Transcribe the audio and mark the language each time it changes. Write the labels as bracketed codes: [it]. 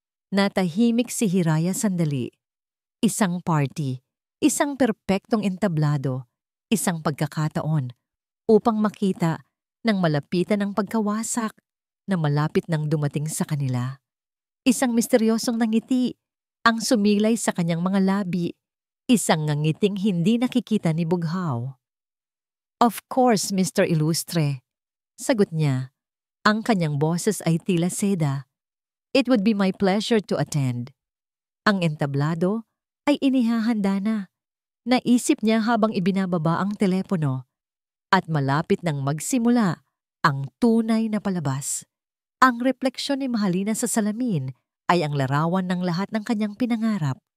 [tl] Natahimik si Hiraya sandali. Isang party, isang perpektong entablado, isang pagkakataon upang makita ng malapitan ng pagkawasak na malapit nang dumating sa kanila. Isang misteryosong nangiti ang sumilay sa kanyang mga labi, isang ngangiting hindi nakikita ni Bughaw. [en] "Of course, Mr. Illustre," sagot niya. [tl] Ang kanyang boses ay tila seda. [en] "It would be my pleasure to attend." [tl] Ang entablado ay inihahanda na. Naisip niya habang ibinababa ang telepono at malapit nang magsimula ang tunay na palabas. Ang refleksyon ni Mahalina sa salamin ay ang larawan ng lahat ng kanyang pinangarap.